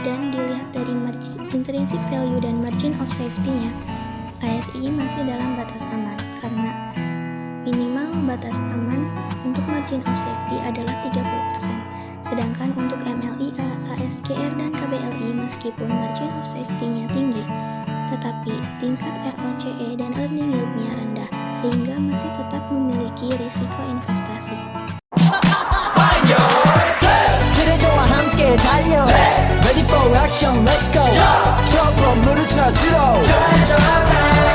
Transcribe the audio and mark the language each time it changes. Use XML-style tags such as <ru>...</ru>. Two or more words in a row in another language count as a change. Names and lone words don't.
<id>dan dilihat dari</id> <en>intrinsic value</en> <id>dan</id> <en>margin of safety-</en> <id>nya, ASI masih dalam batas aman karena minimal batas aman untuk</id> <en>margin of safety</en> <id>adalah 30%. Sedangkan untuk MLIA, ASGR, dan KBLI meskipun</id> <en>margin of safety-</en> <id>nya tinggi, tetapi tingkat ROCE dan</id> <en>earning yield-</en> <id>nya rendah, sehingga masih tetap memiliki risiko investasi.</id> <ko>트레저와 함께 달려</ko> <en>Ready for action, let's go</en> <ko>트러블 물을 찾으러</ko>